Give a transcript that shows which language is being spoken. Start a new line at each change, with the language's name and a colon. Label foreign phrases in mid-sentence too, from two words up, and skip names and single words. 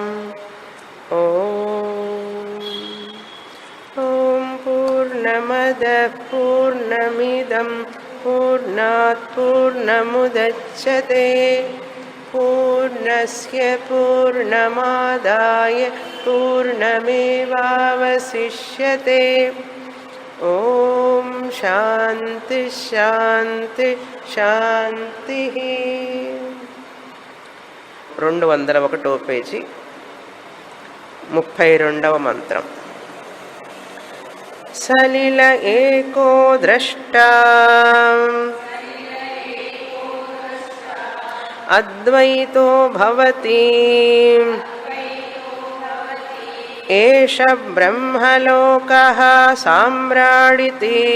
Sanskrit: ॐ पूर्णमदः पूर्णमिदं पूर्णात् पूर्णमुदच्यते पूर्णस्य पूर्णमादाय पूर्णमेवावशिष्यते। ॐ शान्ति शान्ति शान्तिः।
Telugu: 201వ పేజీ 32వ మంత్రం.
Sanskrit: సలిల ఏకో ద్రష్టా అద్వైతో భవతి ఏష బ్రహ్మలోకః సామ్రాడితి